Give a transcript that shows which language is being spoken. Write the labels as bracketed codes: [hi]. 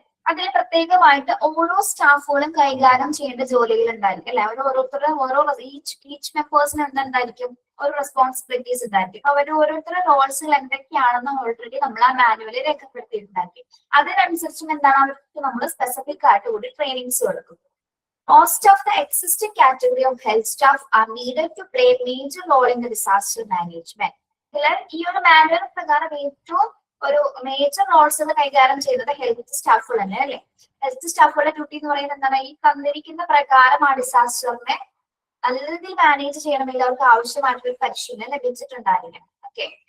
[ml] അതിൽ പ്രത്യേകമായിട്ട് ഓരോ സ്റ്റാഫുകളും കൈകാര്യം ചെയ്യേണ്ട ജോലികൾ ഉണ്ടായിരിക്കും അല്ലെ. അവർ ഓരോരുത്തരുടെ ഓരോ ഈച്ച് മെമ്പേഴ്സിന് എന്തായിരിക്കും ഓരോ റെസ്പോൺസിബിലിറ്റീസ് ഉണ്ടായിരിക്കും. അപ്പൊ അവർ ഓരോരുത്തരുടെ റോൾസുകൾ എന്തൊക്കെയാണെന്ന് ഓൾറെഡി നമ്മൾ ആ മാനുവലിൽ രേഖപ്പെടുത്തിയിട്ടുണ്ടായിരിക്കും. അതിനനുസരിച്ചും എന്താണ് അവർക്ക് നമ്മൾ സ്പെസിഫിക് ആയിട്ട് കൂടി ട്രെയിനിങ്സ് കൊടുക്കും. [en] Most of the existing category of health staff are needed to play a major role in the disaster management. [ml] ഈ ഒരു മാനുവൽ പ്രകാരം ഏറ്റവും ഒരു മേജർ റോൾസ് കൈകാര്യം ചെയ്തത് ഹെൽത്ത് സ്റ്റാഫുകൾ തന്നെ അല്ലെ. ഹെൽത്ത് സ്റ്റാഫുകളുടെ ഡ്യൂട്ടി എന്ന് പറയുന്നത് എന്താണ്? ഈ തന്നിരിക്കുന്ന പ്രകാരം ആ ഡിസാസ്റ്ററിനെ നല്ല രീതിയിൽ മാനേജ് ചെയ്യണമെങ്കിൽ അവർക്ക് ആവശ്യമായിട്ടുള്ള പരിശീലനം ലഭിച്ചിട്ടുണ്ടായിരിക്കണം. ഓക്കെ.